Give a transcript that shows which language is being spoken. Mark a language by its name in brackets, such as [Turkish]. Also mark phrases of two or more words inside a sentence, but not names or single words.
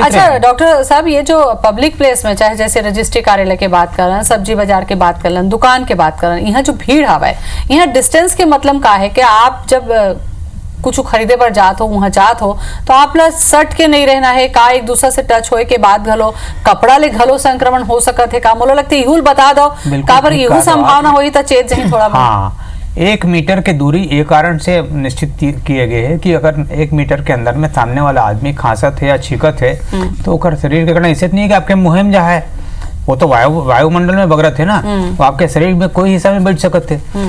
[Chhattisgarhi] अच्छा डॉक्टर साहब, ये जो पब्लिक प्लेस में चाहे जैसे रजिस्ट्री कार्यालय के बात कर रहे हैं, सब्जी बाजार के बात कर रहे हैं, दुकान के बात कर रहे हैं, यहाँ जो भीड़ हवा है, यहाँ डिस्टेंस के मतलब का है कि आप जब कुछ खरीदे पर जात हो, वहां जात हो, तो आप ला सट के नहीं रहना है का, एक दूसरे से टच होए के बाद घलो कपड़ा ले घलो संक्रमण हो सकत है का, मोला लगते इहुल बता दो काबर इहु संभावना होई त चेत जही थोड़ा। हाँ, 1 मीटर की दूरी ये कारण से निश्चित किए गए है कि अगर 1 मीटर के अंदर में सामने वाला आदमी खांसत है या छींकत है तो ओकर शरीर के कारण ऐसे नहीं है कि आपके मुँह में जा है, वो तो वायुमंडल में बगरत है ना, वो आपके शरीर में कोई हिस्सा में बैठ सकते थे।